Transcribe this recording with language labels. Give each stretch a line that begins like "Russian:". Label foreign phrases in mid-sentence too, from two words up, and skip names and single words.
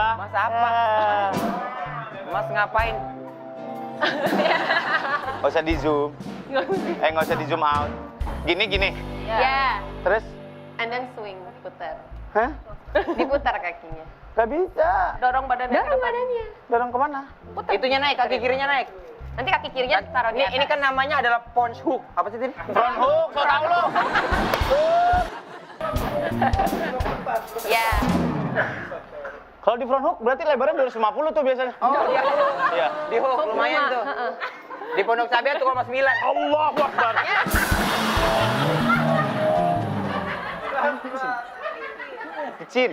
Indonesian: Mas apa? Mas ngapain? Nggak usah di zoom. Nggak usah di
English: zoom out.
Indonesian: Gini. Ya. Terus?
English: And then swing,
Indonesian: putar. Hah? Diputar kakinya. Gak bisa. Dorong badannya ke Dorong depan. badannya. Dorong kemana? Itunya naik, kaki kirinya naik. Nanti kaki kirinya taruh di Ini atas. kan namanya adalah
English: punch hook.
Indonesian: Apa sih, Tin?
English: Front hook,
Indonesian: so tau lo. Ya. Kalau di
English: front hook
Indonesian: berarti lebarnya 250 tuh biasanya. Oh, iya. Iya. Di hook lumayan tuh. Di Pondok Cabe 2,9. Allahu Akbar. Licin.